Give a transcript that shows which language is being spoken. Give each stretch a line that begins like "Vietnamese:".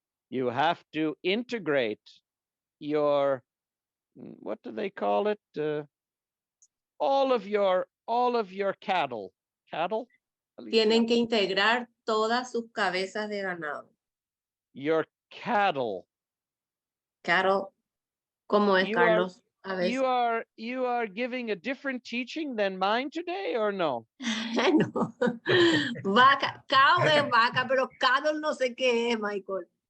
English: You have to integrate your, what do they call it? All of your cattle. Cattle?
Spanish: Tienen que integrar todas sus cabezas de ganado.
English: Your cattle.
Spanish: Cattle, ¿cómo es, Carlos? A veces.
English: You are giving a different teaching than mine today, or no? No.
Spanish: Vaca, cow es vaca, pero cattle no sé qué es, Michael.